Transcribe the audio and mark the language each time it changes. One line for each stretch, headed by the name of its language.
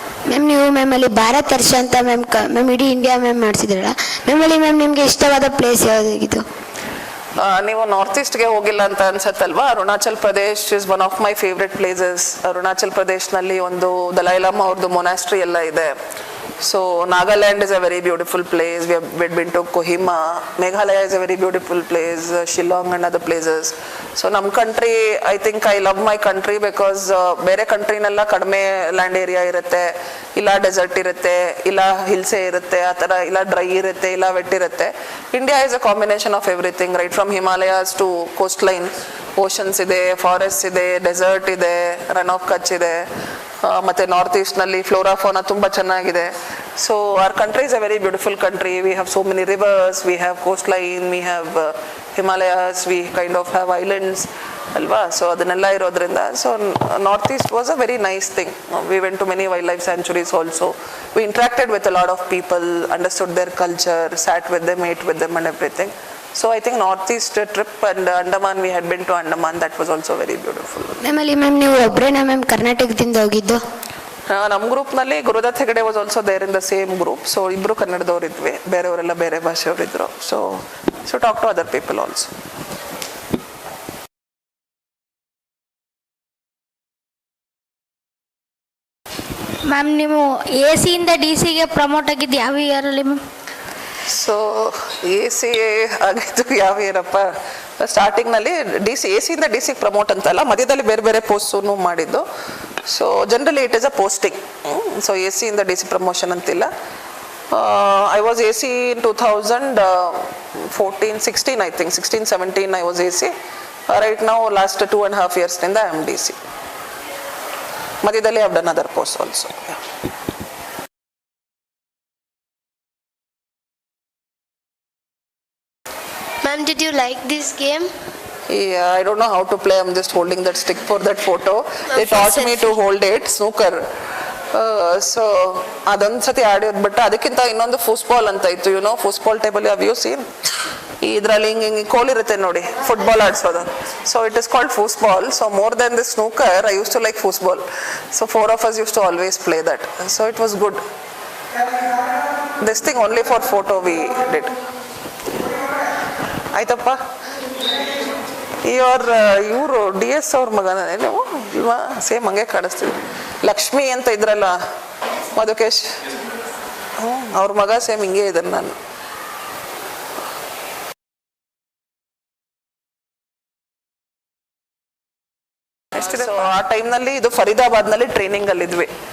Kannada: Ma'am, ನೀವು ಅಲ್ಲಿ ಭಾರತ್ ದರ್ಶನ್ ಅಂತ ಮ್ಯಾಮ್ ಇಡೀ ಇಂಡಿಯಾ ನೋಡ್ಸಿದ್ರಲ್ಲ, ಅಲ್ಲಿ ನಿಮಗೆ ಇಷ್ಟವಾದ ಪ್ಲೇಸ್ ಯಾವುದಾಗಿತ್ತು? ನೀವು ನಾರ್ತ್ ಈಸ್ಟ್ಗೆ ಹೋಗಿಲ್ಲ ಅಂತ ಅನ್ಸತ್ತಲ್ವಾ? Arunachal Pradesh
English: Is one of my favourite places.
Kannada: Arunachal ಪ್ರದೇಶ್ನಲ್ಲಿ ಒಂದು ದಲೈಲಾಮಾ ಅವ್ರದ್ದು ಮೊನಾಸ್ಟ್ರಿ ಎಲ್ಲ ಇದೆ.
English: So Nagaland is a very beautiful place. We have been to Kohima. Meghalaya is a very beautiful place. Shillong and other places.
Kannada: So nam country,
English: I think I love my country because
Kannada: ಬೇರೆ ಕಂಟ್ರಿನೆಲ್ಲ ಕಡಿಮೆ land area ಇರುತ್ತೆ, ಇಲ್ಲ dessert ಇರುತ್ತೆ, ಇಲ್ಲ ಹಿಲ್ಸೇ ಇರುತ್ತೆ, ಆ ಥರ ಇಲ್ಲ ಡ್ರೈ ಇರುತ್ತೆ, ಇಲ್ಲ ವೆಟ್ ಇರುತ್ತೆ.
English: India is a combination of everything, right from Himalayas to coast line.
Kannada: Oceans ಇದೆ, ಫಾರೆಸ್ಟ್ ಇದೆ, ಡೆಸರ್ಟ್ ಇದೆ, ರನ್ ಆಫ್ ಕಚ್ ಇದೆ. ಮತ್ತು ನಾರ್ತ್ ಈಸ್ಟ್ನಲ್ಲಿ ಫ್ಲೋರಾ ಫೋನಾ ತುಂಬ ಚೆನ್ನಾಗಿದೆ.
English: So our country is a very beautiful country. We have so many rivers, we have coast line, we have Himalayas, we kind of have islands ಅಲ್ವಾ. ಸೊ
Kannada: ಅದನ್ನೆಲ್ಲ ಇರೋದ್ರಿಂದ
English: So north east was a very nice thing. We went to many wildlife sanctuaries also. We interacted with a lot of people, understood their culture, sat with them, ate with them and everything. So I think northeast trip and Andaman, we had been to Andaman, that was also very beautiful.
Kannada: Ma'am ನೀವು ಒಬ್ಬರೇನಾ ma'am ಕರ್ನಾಟಕದಿಂದ ಹೋಗಿದ್ದು? ನಮ್ಮ ಗ್ರೂಪ್ನಲ್ಲಿ Gurudatt Hegde
English: Was also there in the same group.
Kannada: So ಇಬ್ಬರು ಕನ್ನಡದವ್ರು ಇದ್ವಿ, ಬೇರೆಯವರೆಲ್ಲ ಬೇರೆ ಭಾಷೆಯವರಿದ್ದರು.
English: So talk to other people also.
Kannada: Ma'am ನೀವು A ಸಿಯಿಂದ D ಸಿಗೆ ಪ್ರಮೋಟ್ ಆಗಿದ್ದು ಯಾವ ಇಯರಲ್ಲಿ ಮ್ಯಾಮ್? ಸೊ ಎ ಸಿ ಆಗಿದ್ದು ಯಾವ ಇಯರಪ್ಪ? ಸ್ಟಾರ್ಟಿಂಗ್ನಲ್ಲಿ ಎ ಸಿಯಿಂದ ಡಿ ಸಿಗೆ ಪ್ರಮೋಟ್ ಅಂತಲ್ಲ, ಮಧ್ಯದಲ್ಲಿ ಬೇರೆ ಬೇರೆ ಪೋಸ್ಟನ್ನು ಮಾಡಿದ್ದು.
English: So generally it is a posting. So
Kannada: A ಸಿಯಿಂದ D C promotion ಅಂತಿಲ್ಲ.
English: I was AC in 2014, 16 I think, 16, 17 I was AC. Right now, last 2.5 years I am DC.
Kannada: Madhyadalli
English: I have done other posts also. Yeah. Ma'am, did you like this game? Yeah, I don't know how to play. I'm just holding that stick for that photo. They taught me to hold it, snooker.
Kannada: So ಅದೊಂದು ಸತಿ ಆಡಿಯೋದು. But ಅದಕ್ಕಿಂತ ಇನ್ನೊಂದು football ಅಂತ ಇತ್ತು,
English: Football table have you seen?
Kannada: ಇದರಲ್ಲಿ ಹಿಂಗೆ ಕೋಲಿರುತ್ತೆ ನೋಡಿ, football ಆಡಿಸೋದು.
English: So it is called football. So more then this snooker I used to like football. So 4 of us used to always play that. So it was good. This thing only for photo we did.
Kannada: ಆಯ್ತಪ್ಪ. ಇವರು DS ಅವ್ರ ಮಗನೇ ನೀವು ಇಲ್ವಾ? Same ಹಂಗೆ ಕಾಣಿಸ್ತೀವಿ. ಲಕ್ಷ್ಮಿ ಅಂತ ಇದ್ರಲ್ಲ, ಮಧುಕೇಶ್, ಅವ್ರ ಮಗ ಸೇಮ್ ಹಿಂಗೆ ಇದ್ದಾನೆ. ನಾನು ಸೊ ಆ ಟೈಮ್ನಲ್ಲಿ ಇದು ಫರೀದಾಬಾದ್ನಲ್ಲಿ ಟ್ರೈನಿಂಗ್ ಅಲ್ಲಿ ಇದ್ವಿ.